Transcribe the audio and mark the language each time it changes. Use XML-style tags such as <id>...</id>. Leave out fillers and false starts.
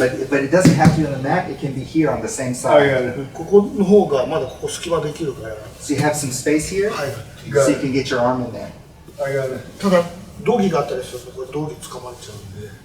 <en>But it doesn't have to be on the mat. It can be here on the same I side. got it.</en> <ja>ここの方がまだここ隙間できるから</ja> <en>So you have some space here,</en> <ja>はい</ja> <en>so you can get your arm in there. I got it.</en> <ja>ただ道着があったりするとこれ道着捕まっちゃうんで</ja>